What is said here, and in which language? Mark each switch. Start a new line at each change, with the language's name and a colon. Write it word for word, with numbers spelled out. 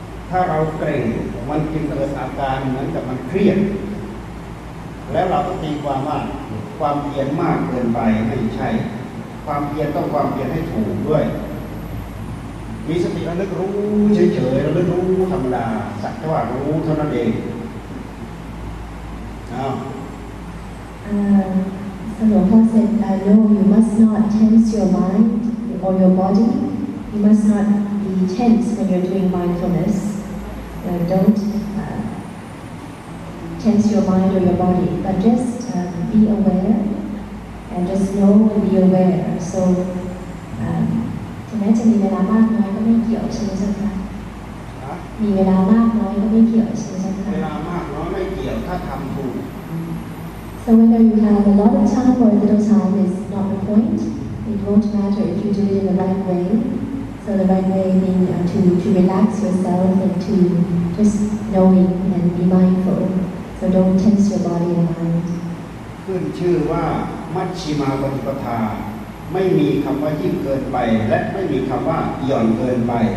Thai: ถ้าเราเกรงมันจึงเกิดอาการเหมือนกับมันเครียดแล้วเราตีความว่าความเพียรมากเกินไปไม่ใช่ความเพียรต้องความเพียรให้ถูกด้วยมีสติระลึกรู้เฉยๆระลึกรู้ธรรมดาสักแต่ว่ารู้เท่านั้นเองอ้าว uh...
English: Longpa said, uh, no, you must not tense your mind or your body. You must not be tense when you're doing mindfulness. Uh, don't uh, tense your mind or your body, but just uh, be aware and just know and be aware.
Thai: So, um, ถึงแม้จะมีเวลามากน้อยก็ไม่เกี่ยวใช่ไหมเจ้าคะมีเวลามากน้อยก็ไม่เกี่ยวใช่ไหมเจ้าคะ เวลามากน้อยไม่เกี่ยวถ้าทำถูก
English: So whether you have a lot of time or a little time is not the point. It won't matter if you do it in the right way. So the right way being uh, to, to relax yourself and to just knowing and be mindful. So don't tense your body and mind.
Thai: ขึ้นชื่อว่ามัชฌิมาปฏิปทาไม่มีคำว่ายิ่งเกินไปและไม่มีคำว่าหย่อนเกินไป